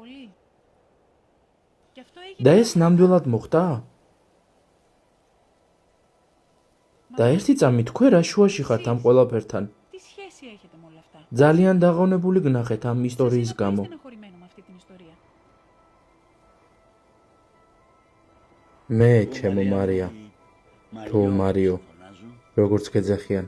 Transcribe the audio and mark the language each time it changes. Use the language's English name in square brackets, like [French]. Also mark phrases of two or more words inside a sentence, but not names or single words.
[Georgian] და ეს ნამდვილად მოხდა? და ერთი წამი თქვენ რა შუაში ხართ ამ ყველაფერთან? [Greek] Τι σχέση έχετε με όλα αυτά? [Georgian] ძალიან დაღონებული გნახეთ ამ ისტორიის გამო. [Greek] Στεναχωρημένο με αυτή την ιστορία. [Georgian] მე ჩემო მარია, თუ მარიო, როგორც გეძახიან.